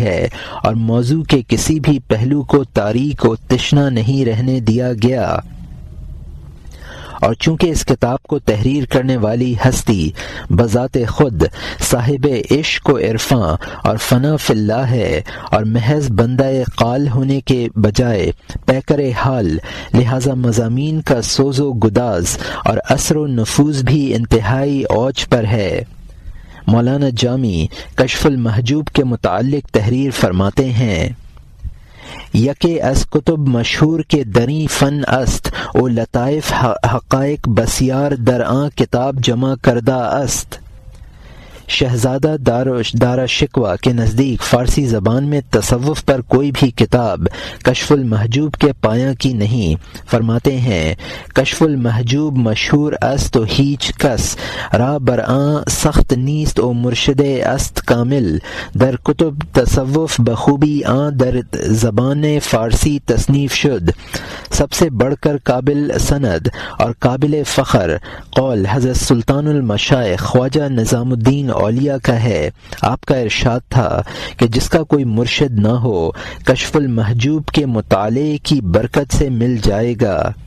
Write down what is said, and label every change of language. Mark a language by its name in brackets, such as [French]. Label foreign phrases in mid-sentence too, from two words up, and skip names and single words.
[Urdu] ہے اور موضوع کے کسی بھی پہلو کو تاریک و تشنہ نہیں رہنے دیا گیا، اور چونکہ اس کتاب کو تحریر کرنے والی ہستی بذات خود صاحب عشق و عرفاں اور [Arabic] فنا فی اللہ [Urdu] ہے اور محض بندہ قال ہونے کے بجائے پیکر حال، لہذا مضامین کا سوز و گداز اور اثر و نفوذ بھی انتہائی اوج پر ہے۔ مولانا جامی کشف المحجوب کے متعلق تحریر فرماتے ہیں: [Persian] یکے از کتب مشہور کے دری فن است او لطائف حقائق بسیار در آن کتاب جمع کردہ است۔ [Urdu] شہزادہ دارا شکوہ کے نزدیک فارسی زبان میں تصوف پر کوئی بھی کتاب کشف المحجوب کے پایہ کی نہیں۔ فرماتے ہیں: [Persian] کشف المحجوب مشہور است و ہیچ کس را برآں سخت نیست و مرشد است کامل، در کتب تصوف بخوبی آن در زبان فارسی تصنیف شد۔ [Urdu] سب سے بڑھ کر قابل سند اور قابل فخر قول حضرت سلطان المشائخ خواجہ نظام الدین اولیاء کا ہے۔ آپ کا ارشاد تھا کہ جس کا کوئی مرشد نہ ہو کشف المحجوب کے مطالعے کی برکت سے مل جائے گا۔